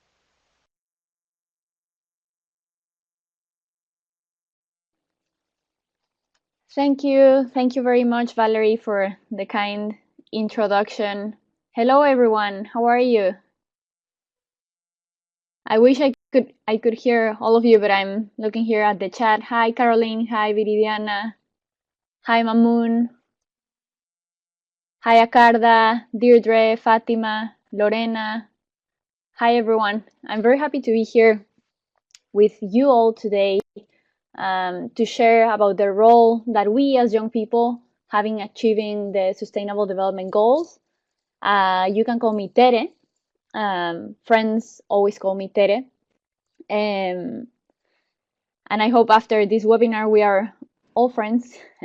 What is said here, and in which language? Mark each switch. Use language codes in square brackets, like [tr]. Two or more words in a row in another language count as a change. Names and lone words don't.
[en] Thank you. Thank you very much, Valerie, for the kind introduction. Hello, everyone. How are you? I wish I could hear all of you, but I'm looking here at the chat. Hi, Caroline. Hi, Viridiana. Hi, Mamoon. Hi, Akarda, Deirdre, Fatima, Lorena. Hi, everyone. I'm very happy to be here with you all today to share about the role that we as young people have in achieving the Sustainable Development Goals. You can call me Tere. Friends always call me Tere. Um, and I hope after this webinar we are all friends.